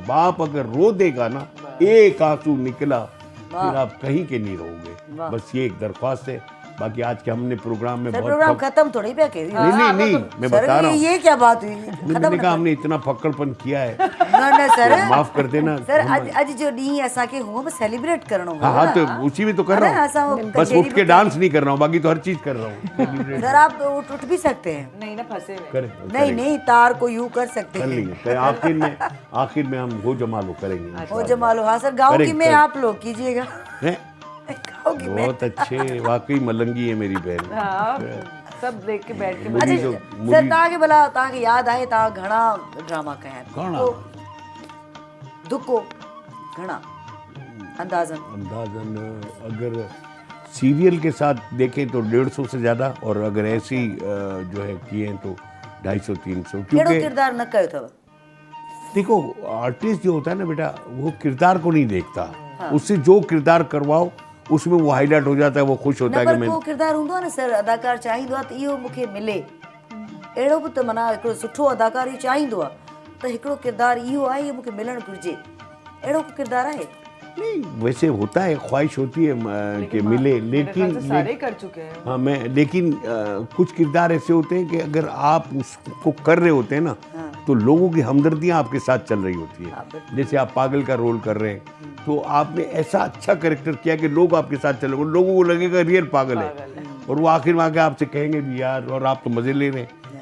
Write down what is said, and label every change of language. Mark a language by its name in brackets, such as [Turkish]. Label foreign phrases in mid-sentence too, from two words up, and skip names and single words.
[Hindi] बाप अगर रो देगा ना, एक आंसू निकला, फिर आप कहीं के नहीं रहोगे। बस ये एक दरख्वास्त है। बाकी आज के हमने प्रोग्राम में सर बहुत प्रोग्राम खत्म थोड़ी पे के नहीं, मैं बता रहा हूँ। ये क्या बात हुई? मैंने कहा हमने इतना फक्कड़पन किया है, न सर, तो माफ कर देना। [Sindhi] सर अज जो ॾींहुं असांखे हुअं बि सेलिब्रेट करणो हो [Hindi] हाँ, तो उसी में तो कर रहा [Sindhi] असां [Hindi] हूँ। वो बस कचेरी उठ के डांस नहीं कर रहा हूँ, बाकी तो हर चीज कर रहा हूँ। सर आप उठ भी सकते हैं। नहीं ना फंसे हुए। करें, नहीं तार को यूं कर सकते कर हैं। लेंगे। तो आखिर में हम हो जमालो करेंगे। हो जमालो। हाँ सर गाँव की में करें। आप लोग कीजिएगा। हैं? गाँव की में। बहुत अच्छे, वाकई मलंगी है मेरी बहन। हाँ, सब देख के बैठ के मुझी जो [Sindhi] सर तव्हांखे भला तव्हांखे यादि आहे तव्हां घणा ड्रामा कया आहिनि? घणा? दुको घणा अंदाज़न? [Hindi] अंदाजन अगर सीरियल के साथ देखें तो 150 से ज़्यादा, और अगर ऐसी जो है किए हैं तो 250-300। [Sindhi] कहिड़ो [Hindi] क्योंकि [Sindhi] किरदार न कयो अथव? [Hindi] देखो आर्टिस्ट जो होता है ना बेटा, वो किरदार को नहीं देखता, उससे जो किरदार करवाओ उसमें वो हाईलाइट हो जाता है, वो खुश होता न है कि पर मैं। को [Sindhi] किरदार हूंदो आहे न सर, अदाकार चाहींदो आहे त इहो मूंखे मिले। अहिड़ो बि त माना हिकिड़ो सुठो अदाकार इहो चाहींदो आहे त हिकिड़ो किरदार इहो आहे, इहो मूंखे मिलणु घुरिजे। अहिड़ो को किरदार आहे? [Hindi] नहीं, वैसे होता है, ख्वाहिश होती है कि मिले, लेकिन सारे कर चुके हैं। हाँ लेकिन कुछ किरदार ऐसे होते हैं कि अगर आप उसको कर रहे होते हैं ना, तो लोगों की हमदर्दियाँ आपके साथ चल रही होती है। जैसे आप पागल का रोल कर रहे हैं, तो आपने ऐसा अच्छा कैरेक्टर किया कि लोग आपके साथ चल रहे, लोगों को लगेगा रियल पागल है, और वो आखिर में आके आपसे कहेंगे भी यार, और आप तो मज़े ले रहे हैं।